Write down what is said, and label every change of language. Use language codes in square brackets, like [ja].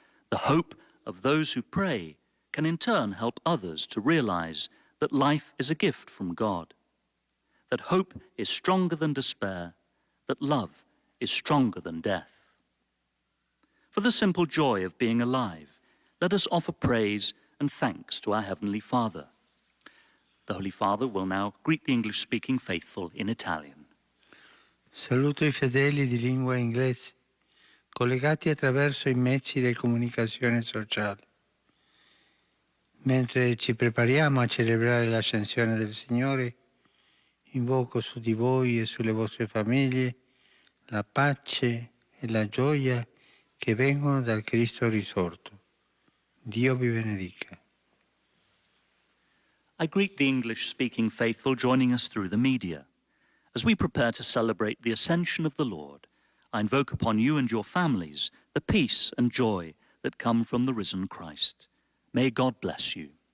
[en] The hope of those who pray can in turn help others to realize that life is a gift from God, that hope is stronger than despair, that love is stronger than death. For the simple joy of being alive, let us offer praise and thanks to our Heavenly Father. The Holy Father will now greet the English-speaking faithful in Italian. [it] Saluto I fedeli di lingua inglese, collegati attraverso i mezzi di comunicazione sociale. Mentre ci prepariamo a celebrare l'ascensione del Signore, invoco su di voi e sulle vostre famiglie la pace e la gioia che vengono dal Cristo risorto. Dio vi benedica. [en] I greet the English-speaking faithful joining us through the media. As we prepare to celebrate the ascension of the Lord, I invoke upon you and your families the peace and joy that come from the risen Christ. May God bless you.